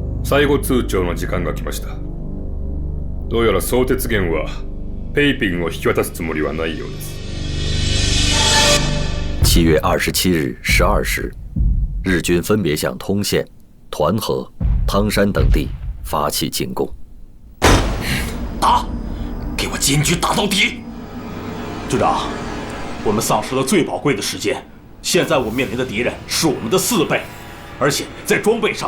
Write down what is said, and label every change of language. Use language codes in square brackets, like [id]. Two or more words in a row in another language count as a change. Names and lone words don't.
[ja] 最後通帳の時間が来ました。どうやら相鉄源はペイピンを引き渡すつもりはないようです。 [zh] 7月27日12 时，日军分别向通县、团河、汤山等地发起进攻。打！给我坚决打到底！军长，我们丧失了最宝贵的时间，现在我们面临的敌人是我们的4倍，而且在装备上，